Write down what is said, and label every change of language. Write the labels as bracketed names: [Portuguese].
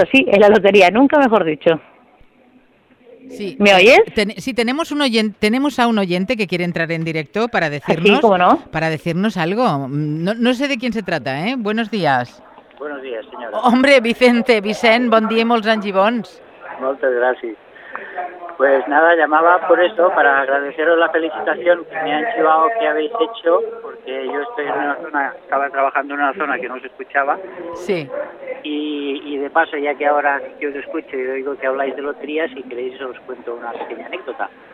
[Spanish] Esto es así, es la lotería, nunca mejor dicho. Sí. ¿Me oyes? Tenemos a un oyente que quiere entrar en directo para decirnos, para decirnos algo. No sé de quién se trata, ¿eh? Buenos días. Buenos días, señora. [Catalan] Hombre, Vicent, bon dia, molts anys i bons. Moltes gràcies. [Spanish] Pues nada, llamaba por esto, para agradeceros la felicitación que me han llevado, que habéis hecho, porque yo estaba trabajando en una zona que no se escuchaba. Sí. Y de paso, ya que ahora yo os escucho y oigo que habláis de loterías, si queréis os cuento una pequeña anécdota.